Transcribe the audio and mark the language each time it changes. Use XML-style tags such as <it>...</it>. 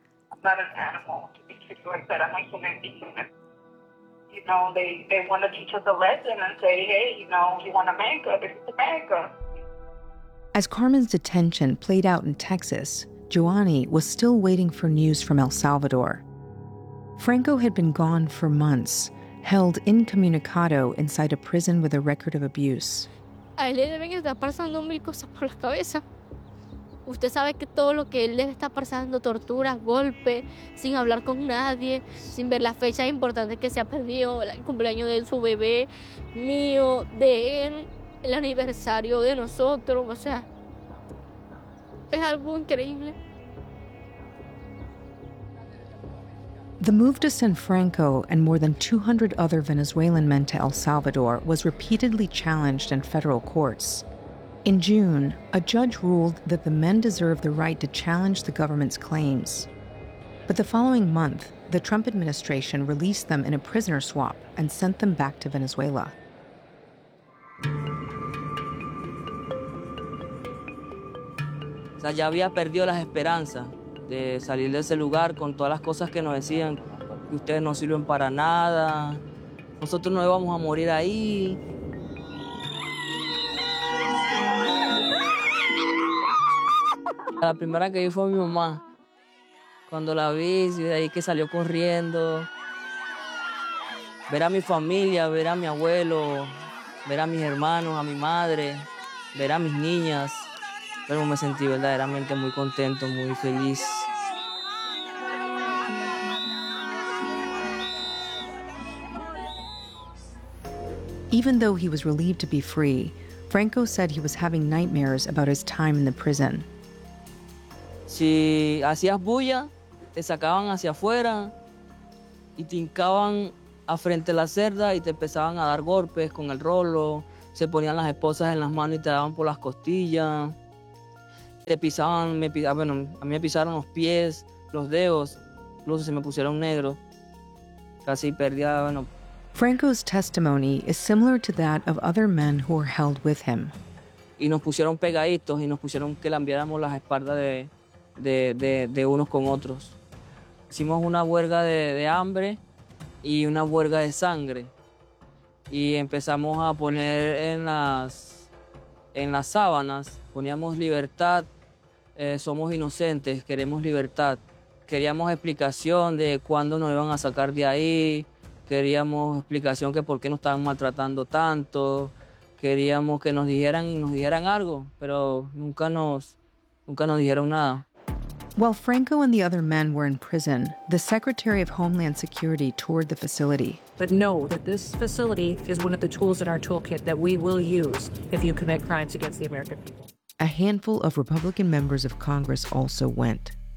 <en>I'm not an animal to be treated like that. I'm a human being. You know, they want to teach us a lesson and say, hey, you know, you want America, this is America. As Carmen's detention played out in Texas, Joanny was still waiting for news from El Salvador. Franco had been gone for months, held incommunicado inside a prison with a record of abuse.</en> <es>A él le deben estar pasando mil cosas por la cabeza. Usted sabe que todo lo que él debe estar pasando, torturas, golpes, sin hablar con nadie, sin ver las fechas importantes que se ha perdido, el cumpleaños de su bebé, mío, de él, el aniversario de nosotros, o sea, es algo increíble.</es> <en>The move to send Franco and more than 200 other Venezuelan men to El Salvador was repeatedly challenged in federal courts. In June, a judge ruled that the men deserve the right to challenge the government's claims. But the following month, the Trump administration released them in a prisoner swap and sent them back to Venezuela.</en> <es>O sea, ya había perdido las esperanzas de salir de ese lugar con todas las cosas que nos decían, que ustedes no sirven para nada, nosotros no íbamos a morir ahí. La primera que vi fue mi mamá. Cuando la vi, de ahí que salió corriendo. Ver a mi familia, ver a mi abuelo, ver a mis hermanos, a mi madre, ver a mis niñas. Pero me sentí verdaderamente muy contento, muy feliz.</es> <en>Even though he was relieved to be free, Franco said he was having nightmares about his time in the prison.</en> <es>Si hacías bulla, te sacaban hacia afuera y te hincaban a frente a la cerda y te empezaban a dar golpes con el rolo, se ponían las esposas en las manos y te daban por las costillas. Te pisaban, a mí me pisaron los pies, los dedos, incluso se me pusieron negros. Casi perdía,</es> <en>Franco's testimony is similar to that of other men who were held with him.</en> <es>Y nos pusieron pegaditos y nos pusieron que lambiáramos las espaldas de unos con otros. Hicimos una huelga de hambre y una huelga de sangre. Y empezamos a poner en las sábanas, poníamos libertad, somos inocentes, queremos libertad. Queríamos explicación de cuándo nos iban a sacar de ahí, queríamos explicación que por qué nos estaban maltratando tanto, queríamos que nos dijeran algo, pero nunca nos dijeron nada.</es> <en>While Franco and the other men were in prison, the Secretary of Homeland Security toured the facility. But know that this facility is one of the tools in our toolkit that we will use if you commit crimes against the American people. A handful of Republican members of Congress also went.</en>